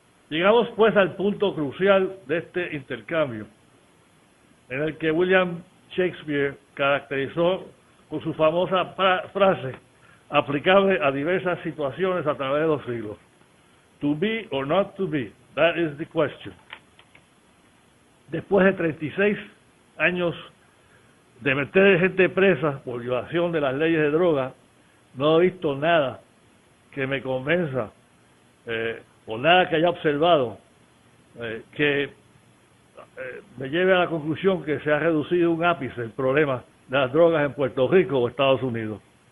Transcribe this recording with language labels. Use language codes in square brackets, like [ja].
[es] Llegamos pues al punto crucial de este intercambio, en el que William Shakespeare caracterizó con su famosa frase aplicable a diversas situaciones a través de los siglos. [en] To be or not to be, that is the question. [es] Después de 36 años de meter gente presa por violación de las leyes de droga, no he visto nada que me convenza, o nada que haya observado, que me lleve a la conclusión que se ha reducido un ápice el problema de las drogas en Puerto Rico o Estados Unidos.